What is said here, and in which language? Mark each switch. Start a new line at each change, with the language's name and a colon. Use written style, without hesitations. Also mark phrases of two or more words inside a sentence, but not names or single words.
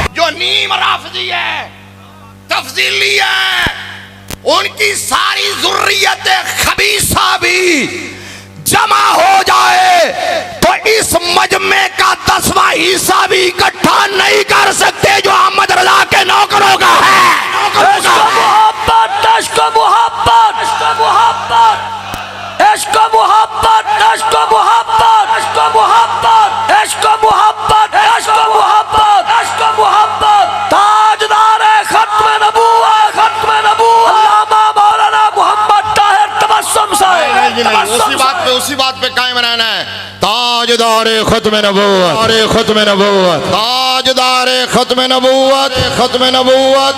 Urdu: جو نیم رافضی ہے، تفضیلی ہے، ان کی ساری ذریت خبیثہ بھی جمع ہو جائے تو اس مجمع کا 10واں حصہ بھی اکٹھا نہیں کر سکتے جو احمد رضا کے نوکروں کا ہے۔ عشق و محبت، عشق و محبت، عشق و محبت، عشق و محبت، عشق و محبت، عشق و محبت، عشق و محبت، عشق و محبت، عشق و محبت، تاجدار ختم نبوت، ختم نبوت علامہ مولانا محمد طاہر تبسم صاحب۔ اسی بات پہ قائم رہنا ہے۔ تاجدار ختم نبوت، ختم نبوت، تاجدار ختم نبوت، ختم نبوت۔